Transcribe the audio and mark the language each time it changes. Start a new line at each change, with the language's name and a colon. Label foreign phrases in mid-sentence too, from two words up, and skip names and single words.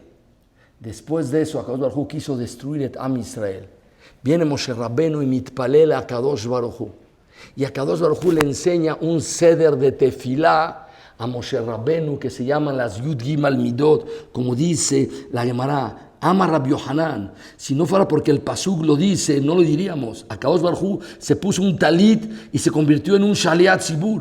Spanish: Después de eso, Akadosh Baruch Hu quiso destruir a Am Israel. Viene Moshe Rabbeinu y mitpalel a Akadosh Baruch Hu. Y Akadosh Baruch Hu le enseña un ceder de tefilá a Moshe Rabbeinu que se llaman las
Hebrew: יוד גימל מידות,
Spanish: como dice la Gemara.
Hebrew: אמר רבי יוחנן.
Spanish: Si no fuera porque el pasuk lo dice, no lo diríamos. Akadosh Baruch Hu se puso un talit y se convirtió en un
Hebrew: שליח ציבור.